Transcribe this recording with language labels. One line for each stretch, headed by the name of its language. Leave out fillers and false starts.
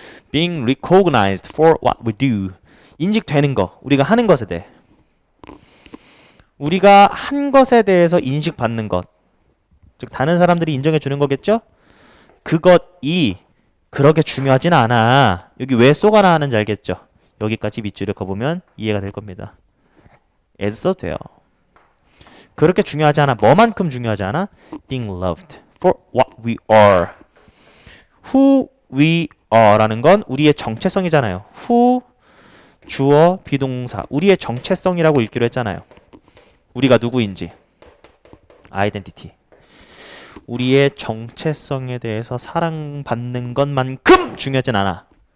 English: Being recognized for what we do.
Korean: 인식되는 거, 우리가 하는 것에 대해. 우리가 한 것에 대해서 인식받는 것. 즉 다른 사람들이 인정해 주는 거겠죠? 그것이 그렇게 중요하진 않아. 여기 왜 쏘가 나왔는지 알겠죠? 여기까지 밑줄을 그어보면 이해가 될 겁니다. as 써도 돼요. 그렇게 중요하지 않아. 뭐만큼 중요하지 않아?
English: Being loved for what we are. Who we are
Korean: 라는 건 우리의 정체성이잖아요. Who, 주어, 비동사. 우리의 정체성이라고 읽기로 했잖아요. 우리가 누구인지. identity. 우리의 정체성에 대해서 사랑받는 것만큼 중요하진 않아.